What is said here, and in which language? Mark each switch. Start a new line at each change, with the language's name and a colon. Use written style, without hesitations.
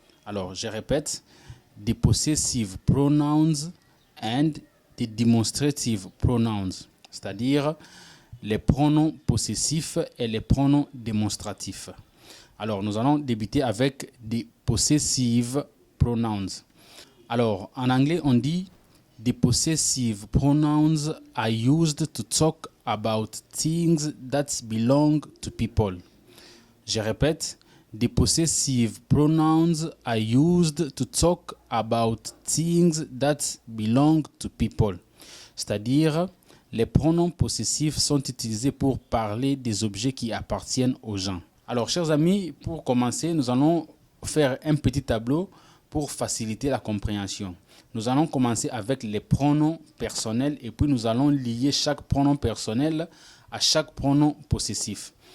French: Alors je répète, des possessive pronouns and des demonstrative pronouns, c'est-à-dire les pronoms possessifs et les pronoms démonstratifs. Alors nous allons débuter avec des possessive pronouns. Alors en anglais on dit
English: the possessive pronouns are used to talk about things that belong to people.
French: Je répète,
English: the possessive pronouns are used to talk about things that belong to people.
French: C'est-à-dire, les pronoms possessifs sont utilisés pour parler des objets qui appartiennent aux gens. Alors, chers amis, pour commencer, nous allons faire un petit tableau pour faciliter la compréhension. Nous allons commencer avec les pronoms personnels et puis nous allons lier chaque pronom personnel à chaque pronom possessif.